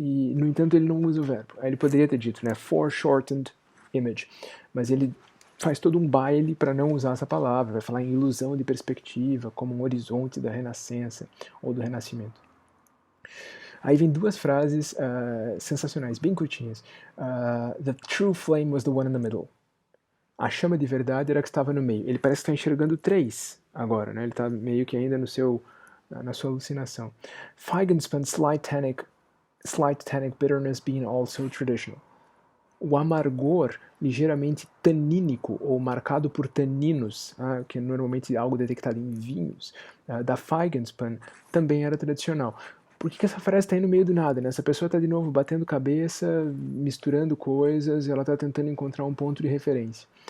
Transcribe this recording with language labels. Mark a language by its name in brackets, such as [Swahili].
[Portuguese] E, no entanto, ele não usa o verbo. Ele poderia ter dito, né, [English] foreshortened image. [Portuguese] Mas ele faz todo um baile para não usar essa palavra. Vai falar em ilusão de perspectiva, como um horizonte da renascença ou do renascimento. Aí vem duas frases sensacionais, bem curtinhas. [English] The true flame was the one in the middle. [Portuguese] A chama de verdade era a que estava no meio. Ele parece que está enxergando três agora, né? Ele está meio que ainda na sua alucinação. [English] Feigen spun slight tannic bitterness being also traditional. [Portuguese] O amargor ligeiramente tanínico, ou marcado por taninos, que é normalmente algo detectado em vinhos, da Feigenspun, também era tradicional. Por que essa frase está aí no meio do nada, né? Essa pessoa está de novo batendo cabeça, misturando coisas, e ela está tentando encontrar um ponto de referência.